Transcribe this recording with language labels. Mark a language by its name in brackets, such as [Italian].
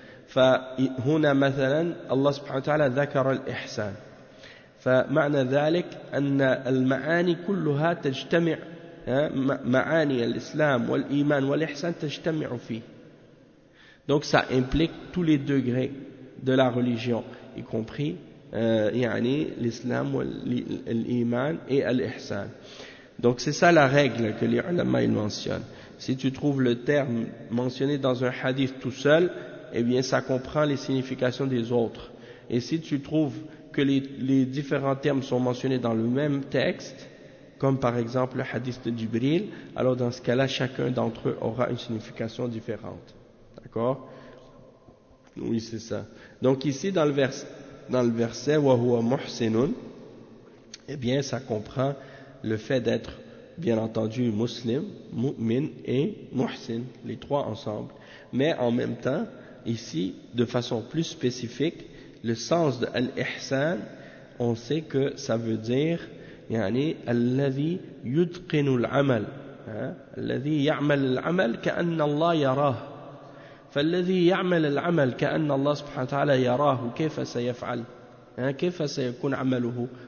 [Arabic] فهنا مثلا الله سبحانه وتعالى ذكر الإحسان, فمعنى ذلك أن المعاني كلها تجتمع, معاني الإسلام والإيمان والإحسان تجتمع فيه. [French] Donc ça implique tous les degrés de la religion, y compris يعني l'islam والإيمان et l'ihsan. Donc c'est ça la règle que les ulama ils mentionnent. Si tu trouves le terme mentionné dans un hadith tout seul, eh bien ça comprend les significations des autres. Et si tu trouves que les différents termes sont mentionnés dans le même texte, comme par exemple le hadith de Jibril, alors dans ce cas-là, chacun d'entre eux aura une signification différente. D'accord ? Oui, c'est ça. Donc ici, dans le verset « [Arabic] وَهُوَ مُحْسِنٌ [French] » eh bien, ça comprend le fait d'être, bien entendu, muslim, mu'min et muhsin, les trois ensemble. Mais en même temps, ici, de façon plus spécifique, le sens de « al-ihsan », on sait que ça veut dire [Arabic] يعني الذي يتقن العمل الذي يعمل العمل كأن الله يراه, فالذي يعمل العمل كأن الله سبحانه وتعالى يراه كيف سيفعل, كيف سيكون عمله,